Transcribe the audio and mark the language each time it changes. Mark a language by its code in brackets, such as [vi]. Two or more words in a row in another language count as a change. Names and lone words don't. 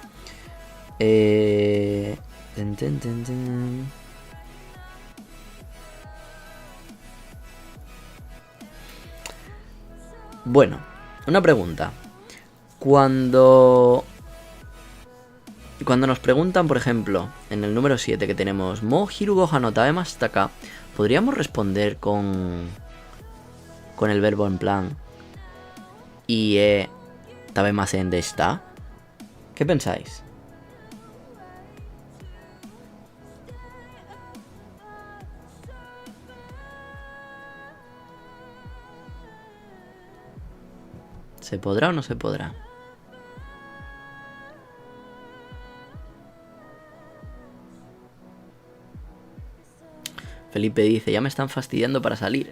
[es] Bueno, una pregunta. Cuando nos preguntan, por ejemplo, en el número 7 que tenemos [ja] もう昼ご飯の食べましたか, [es] ¿podríamos responder con el verbo en plan [ja] いいえ食べませんでした? [es] ¿Qué pensáis? ¿Se podrá o no se podrá? Felipe dice, ya me están fastidiando para salir.